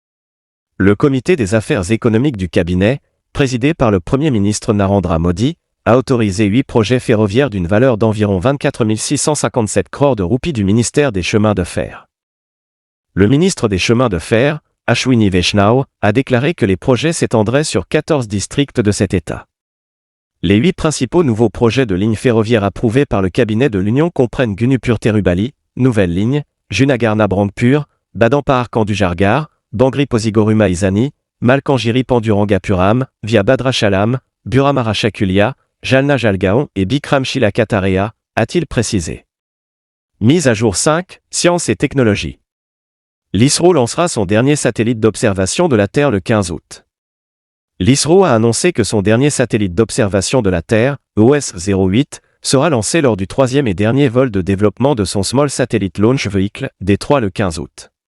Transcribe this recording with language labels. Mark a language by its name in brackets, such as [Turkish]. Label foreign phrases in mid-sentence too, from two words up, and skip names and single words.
[French] Le comité des affaires économiques du cabinet, présidé par le Premier ministre Narendra Modi, a autorisé 8 projets ferroviaires d'une valeur d'environ 24 657 crores de roupies du ministère des Chemins de fer. Le ministre des Chemins de fer, Ashwini Vaishnaw, a déclaré que les projets s'étendraient sur 14 districts de cet État. Les 8 principaux nouveaux projets de lignes ferroviaires approuvés par le cabinet de l'Union comprennent Gunupur-Tirubali, nouvelle ligne, Junagadh-Nabrangpur, Badampahar-Kandujargar, Bangri-Pozhigoruma-Izani, Malkangiri-Panduranga-Puram, via Bhadrachalam, Buramara-Chakulia, Jalna-Jalgaon et Bikram-Shilaka-Tarea, a-t-il précisé. Mise à jour 5, sciences et technologies. L'ISRO lancera son dernier satellite d'observation de la Terre le 15 août. L'ISRO a annoncé que son dernier satellite d'observation de la Terre, OS-08, sera lancé lors du 3e et dernier vol de développement de son Small Satellite Launch Vehicle, D3 le 15 août.